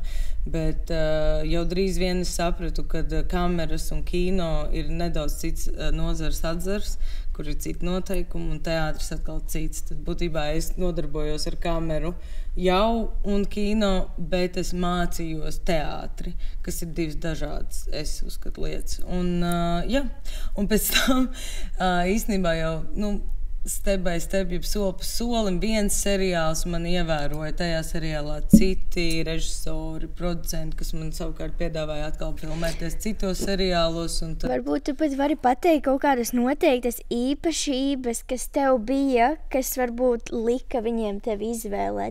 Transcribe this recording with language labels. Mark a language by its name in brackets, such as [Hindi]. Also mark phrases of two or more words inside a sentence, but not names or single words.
[Latvian] Bet jau drīz vien es sapratu, ka kameras un kino ir nedaudz cits nozars atzars, kur ir citi noteikumi, un teātris atkal cits. Tad būtībā es nodarbojos ar kameru jau un kino, bet es mācījos teātri, kas ir divas dažādas, es uzskatu, lietas. Un pēc tam īstenībā jau, [English] step by step, [Latvian] soli pa solim, viens seriāls man ievēroja. Tajā seriālā citi režisori, producenti, kas man savukārt piedāvāja atkal filmēties citos seriālos. Varbūt tu pat vari pateikt kaut kādas noteiktas īpašības, kas tev bija, kas varbūt lika viņiem tevi izvēlēties.